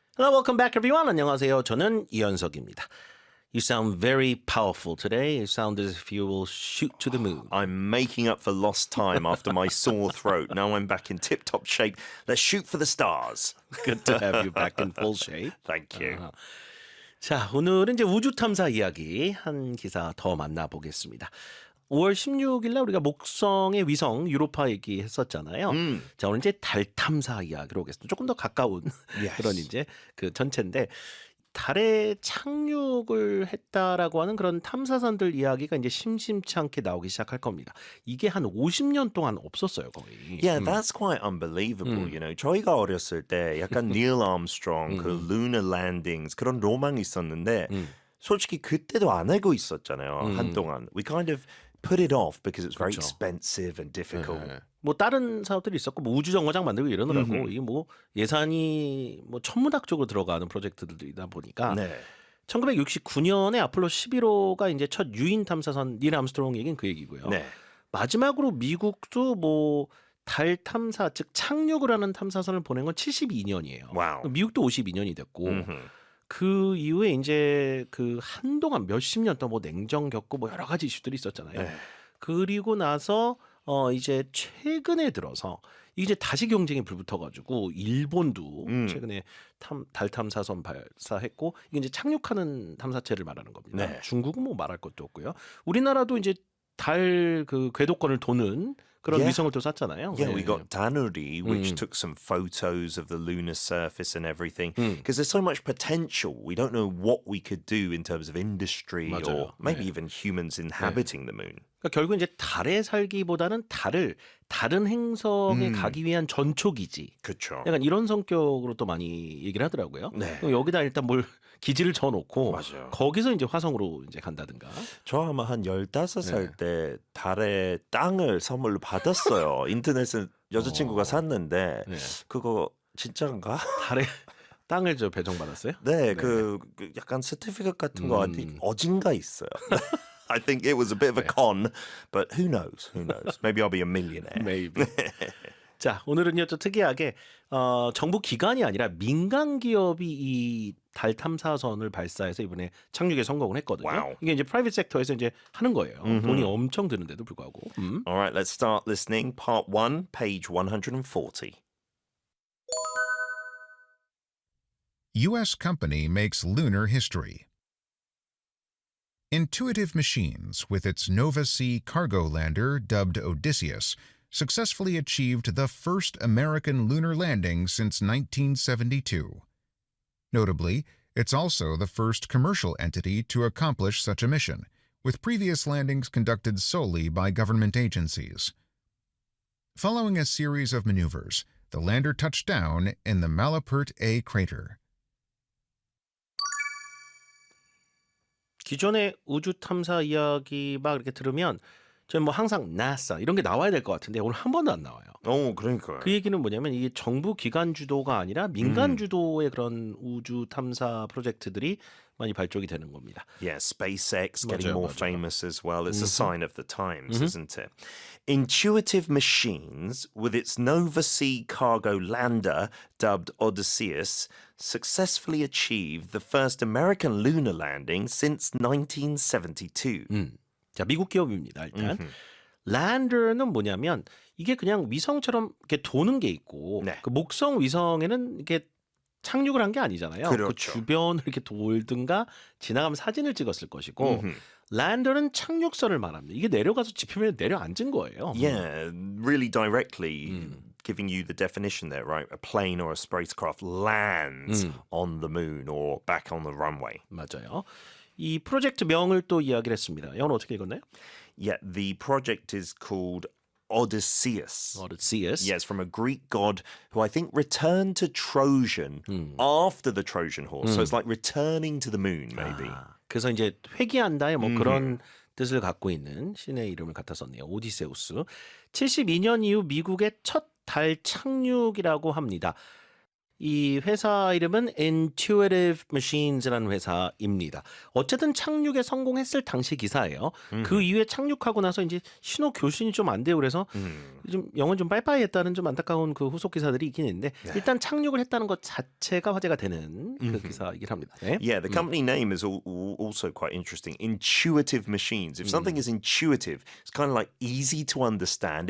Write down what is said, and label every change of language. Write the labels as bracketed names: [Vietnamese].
[English] Hello, welcome back everyone. [Korean] 안녕하세요. 저는 이현석입니다. [English] You sound very powerful today. You sound as if you will shoot to the moon. I'm making up for lost time after my sore throat. Now I'm back in tip-top shape. Let's shoot for the stars. Good to have you back in full shape. Thank you. [Korean] 자, 오늘은 이제 우주 탐사 이야기 한 기사 더 만나보겠습니다. 5월 16일 날 우리가 목성의 위성 유로파 얘기했었잖아요. 자, 오늘 이제 달 탐사 이야기로 오겠습니다. 조금 더 가까운 그런 이제 그 전체인데 달에 착륙을 했다라고 하는 그런 탐사선들 이야기가 이제 심심치 않게 나오기 시작할 겁니다. 이게 한 50년 동안 없었어요, 거의. [English] Yeah, that's quite unbelievable. [Korean] You know, 저희가 어렸을 때 약간 Neil Armstrong 그 [English] lunar landings [Korean] 그런 로망이 있었는데 솔직히 그때도 안 알고 있었잖아요. 한동안. [English] We kind of put it off because it's very expensive and difficult. [Korean] 뭐 다른 사업들이 있었고 뭐 우주정거장 만들고 이러느라고 이게 뭐 예산이 뭐 천문학적으로 들어가는 프로젝트들이다 보니까 1969년에 아폴로 11호가 이제 첫 유인 탐사선 닐 암스트롱 얘기는 그 얘기고요. 네. 마지막으로 미국도 뭐 달 탐사 즉 착륙을 하는 탐사선을 보낸 건 72년이에요. 와우. 미국도 52년이 됐고 그 이후에 이제 그 한동안 몇십 년 동안 뭐 냉전 겪고 뭐 여러 가지 이슈들이 있었잖아요. 네. 그리고 나서 이제 최근에 들어서 이제 다시 경쟁이 불붙어가지고 일본도 최근에 달 탐사선 발사했고 이게 이제 착륙하는 탐사체를 말하는 겁니다. 네. 중국은 뭐 말할 것도 없고요. 우리나라도 이제 달 그 궤도권을 도는 그런 위성을 또 쐈잖아요. [English] Yeah, we got Danuri, which took some photos of the lunar surface and everything. Because there's so much potential. We don't know what we could do in terms of industry or maybe even humans inhabiting the moon. [Korean] 그러니까 결국 이제 달에 살기보다는 달을 다른 행성에 가기 위한 전초기지. 그렇죠. 약간 이런 성격으로 또 많이 얘기를 하더라고요. 네. 그럼 여기다 일단 뭘 기지를 져놓고 맞아요. 거기서 이제 화성으로 이제 간다든가. 저 아마 한 15살 때 달에 땅을 선물로 받았어요. 인터넷에 여자친구가 샀는데 그거 진짜인가? 달에 땅을 저 배정받았어요? 네, 그 약간 서티피켓 같은 거 어딘가 있어요. [English] I think it was a bit of a con, but who knows? Who knows? Maybe I'll be a millionaire. Maybe. [Korean] 자, 오늘은요 또 특이하게 정부 기관이 아니라 민간 기업이 이 달 탐사선을 발사해서 이번에 착륙에 성공을 했거든요. 와우. 이게 이제 프라이빗 섹터에서 이제 하는 거예요. 돈이 엄청 드는데도 불구하고. [English] All right, let's start listening. Part 1, page 140. U.S. company makes lunar history. Intuitive Machines, with its Nova C cargo lander dubbed Odysseus, successfully achieved the first American lunar landing since 1972. Notably, it's also the first commercial entity to accomplish such a mission, with previous landings conducted solely by government agencies. Following a series of maneuvers, the lander touched down in the Malapert A crater. [Korean] 기존의 우주 탐사 이야기 막 이렇게 들으면 저는 뭐 항상 NASA 이런 게 나와야 될 것 같은데 오늘 한 번도 안 나와요. 그러니까요. 그 얘기는 뭐냐면 이게 정부 기관 주도가 아니라 민간 주도의 그런 우주 탐사 프로젝트들이 많이 발족이 되는 겁니다. [English] Yeah, SpaceX getting more [Korean] 맞아요. [English] famous as well. It's a sign of the times, isn't it? Intuitive Machines, with its Nova C cargo lander dubbed Odysseus, successfully achieved the first American lunar landing since 1972. [Korean] 자, 미국 기업입니다. 일단 랜더는 뭐냐면 이게 그냥 위성처럼 이렇게 도는 게 있고 네. 그 목성 위성에는 이렇게 착륙을 한 게 아니잖아요. 그렇죠. 그 주변을 이렇게 돌든가 지나가면 사진을 찍었을 것이고 랜더는 착륙선을 말합니다. 이게 내려가서 지표면에 내려앉은 거예요. [English] Yeah, really directly giving you the definition there, right? A plane or a spacecraft lands on the moon or back on the runway. [Korean] 맞아요. 이 프로젝트 명을 또 이야기를 했습니다. 영어로 어떻게 읽었나요? [English] Yeah, the project is called Odysseus. Odysseus. Yes, from a Greek god who I think returned to Trojan after the Trojan horse. So it's like returning to the moon, maybe. [Korean] 그래서 이제 회귀한다의 뭐 그런 뜻을 갖고 있는 신의 이름을 갖다 썼네요. 오디세우스. 72년 이후 미국의 첫 달 착륙이라고 합니다. 이 회사 이름은 Intuitive Machines라는 회사입니다. 어쨌든 착륙에 성공했을 당시 기사예요. 그 이후에 착륙하고 나서 이제 신호 교신이 좀 안 돼요. 그래서 좀 영어는 좀 빠이빠이했다는 좀 안타까운 그 후속 기사들이 있긴 있는데 일단 착륙을 했다는 것 자체가 화제가 되는 그 기사이긴 합니다. 네. [English] Yeah, the company name is also quite interesting. Intuitive machines. If something is intuitive, it's kind of like easy to understand.